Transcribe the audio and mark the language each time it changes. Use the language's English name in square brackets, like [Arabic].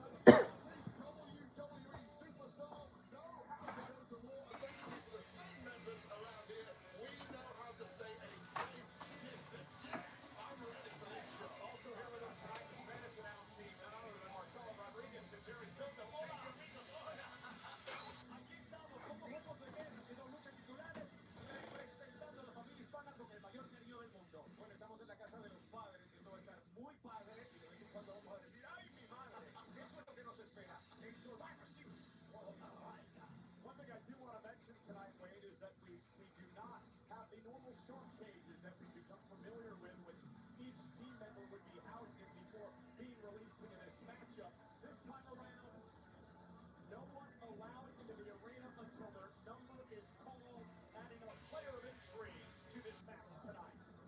[English] WWE superstars know how to go to war, and thank you for the same members around here. We know how to stay a safe distance. Yeah, I'm ready for this show. also here with us tonight, the Spanish announce team, none other than Marcelo Rodriguez and Jerry Silva. [Spanish] Hola, amigos, hola. Aquí estamos, como juegos de guerra, haciendo luchas titulares, representando a la familia hispana con el mayor cariño del mundo. Bueno, estamos en la casa de los padres, y esto va a estar muy padre, y de vez en cuando vamos a decir, ¡ay, mi madre! Eso es lo que nos espera en Survivor Series. [English] One thing I do want to mention tonight, Wade, is that we do not have the normal shark cages that we've become familiar with, which each team member would be housed in before being released into this matchup. This time around, no one allowed into the arena until their number is called, adding a player of intrigue to this match tonight.